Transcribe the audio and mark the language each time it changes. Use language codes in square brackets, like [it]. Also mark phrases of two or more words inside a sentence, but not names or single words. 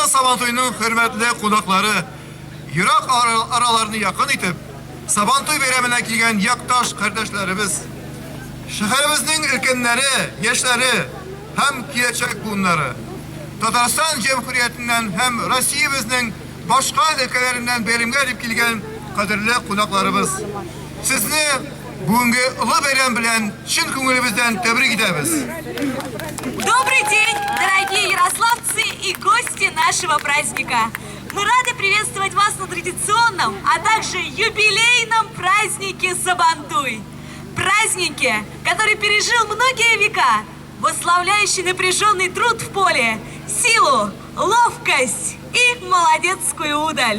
[tt] Сабантуйның хөрмәтле кунаклары, ерак араларны якын итеп, Сабантуй бәйрәменә килгән якташ кардәшләребез, шәһәребезнең өлкәннәре, яшьләре һәм киләчәк буыннары, Татарстан Җәмһүриятеннән һәм Россиябезнең башка өлкәләреннән бәйрәмгә дип килгән кадерле кунакларыбыз. Сезне бүгенге олы бәйрәм белән чын күңелебездән тәбрик итәбез. [ru] Добрый день, дорогие ярославцы и гости нашего праздника! Мы рады приветствовать вас на традиционном, а также юбилейном празднике Сабантуй. Празднике, который пережил многие века, восславляющий напряженный труд в поле, силу, ловкость и молодецкую удаль.